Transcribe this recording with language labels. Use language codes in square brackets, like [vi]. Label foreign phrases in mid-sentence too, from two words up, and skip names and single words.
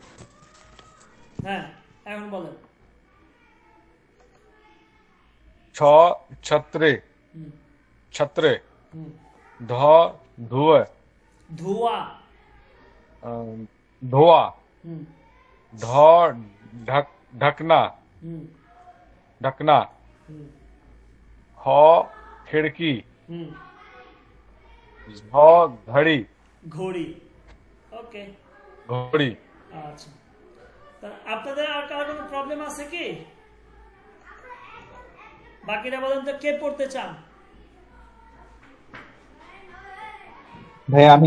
[bn] হ্যাঁ এখন বলেন [hi] छ छतरे হুম छतरे হুম धा धुए [bn] ধোয়া [hi] धुआ হুম धा ढक ढकना হুম ढकना হুম ह खिड़की হুম झ घड़ी [bn] ঘড়ি ওকে [hi] घड़ी [bn] আচ্ছা তা আপনাদের আর কারো কোনো প্রবলেম আছে কি বাকিরা বলেন তো কে পড়তে চান ভাই আমি